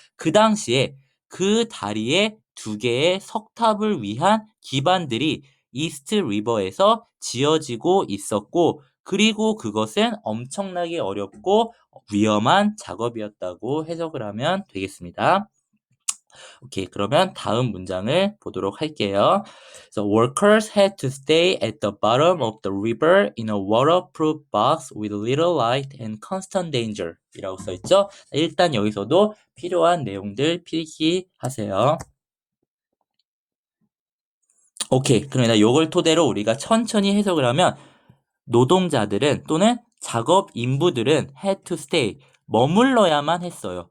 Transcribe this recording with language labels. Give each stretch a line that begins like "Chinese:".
Korean: 그 당시에 그 다리에 두 개의 석탑을 위한 기반들이 이스트 리버에서 지어지고 있었고 그리고 그것은 엄청나게 어렵고 위험한 작업이었다고 해석을 하면 되겠습니다. 오케이, 그러면 다음 문장을 보도록 할게요.
English: So workers had to stay at the bottom of the river in a waterproof box with little light and constant danger
Korean: 이라고 써있죠. 일단 여기서도 필요한 내용들 필기하세요. 오케이, 그러면 이걸 토대로 우리가 천천히 해석을 하면 노동자들은 또는 작업 인부들은
English: had to stay
Korean: 머물러야만 했어요.